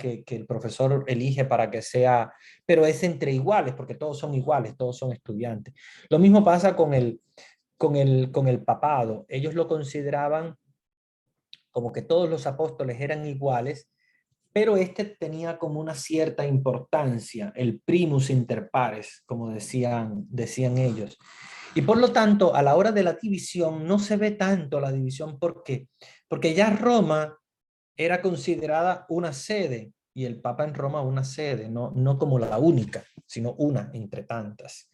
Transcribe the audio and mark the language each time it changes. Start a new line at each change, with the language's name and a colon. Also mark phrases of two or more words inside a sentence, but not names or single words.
Spanish: Que el profesor elige para que sea, pero es entre iguales, porque todos son iguales, todos son estudiantes. Lo mismo pasa con el papado. Ellos lo consideraban como que todos los apóstoles eran iguales, pero este tenía como una cierta importancia, el
Latin: primus inter pares,
Spanish: como decían ellos. Y por lo tanto, a la hora de la división, no se ve tanto la división. ¿Por qué? Porque ya Roma era considerada una sede, y el Papa en Roma una sede, no como la única, sino una entre tantas.